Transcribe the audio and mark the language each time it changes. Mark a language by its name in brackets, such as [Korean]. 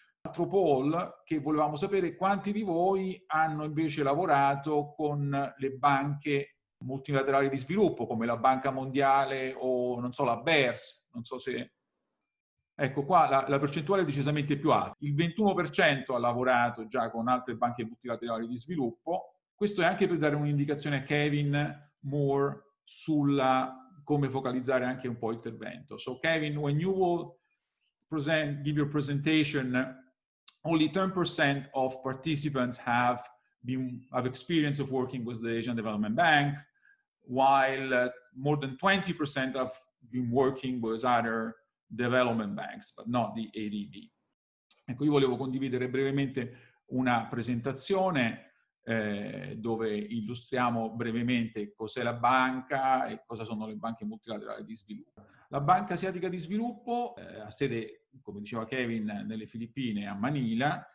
[Italian] Altro poll che volevamo sapere: quanti di voi hanno invece lavorato con le banche multilaterali di sviluppo, come la Banca Mondiale o, non so, la BERS, non so se... Ecco, qua la percentuale è decisamente più alta. Il 21% ha lavorato già con altre banche multilaterali di sviluppo. Questo è anche per dare un'indicazione a Kevin Moore sulla come focalizzare anche un po' l'intervento. [English] So Kevin, when you will give your presentation, only 10% of participants have experience of working with the Asian Development Bank, while more than 20% have been working with other development banks, but not the ADB. [Italian] Ecco, io volevo condividere brevemente una presentazione dove illustriamo brevemente cos'è la banca e cosa sono le banche multilaterali di sviluppo. La Banca Asiatica di Sviluppo ha sede, come diceva Kevin, nelle Filippine, a Manila.